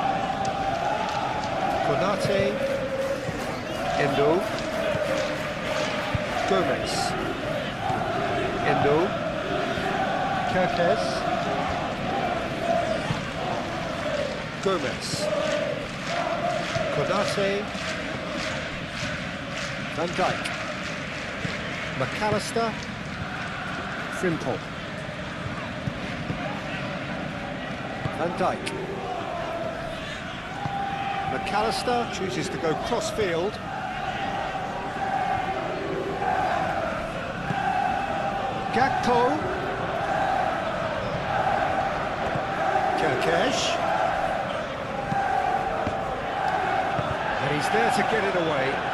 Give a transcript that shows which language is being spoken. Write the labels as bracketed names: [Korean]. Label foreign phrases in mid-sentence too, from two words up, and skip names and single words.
[English] Konate. Endo. Gomez. Endo. Kirkes. Gomez. Konate. Van Dijk. McAllister. Frimpong. Van Dijk. McAllister chooses to go cross-field. Gakpo. Kirkes. And he's there to get it away.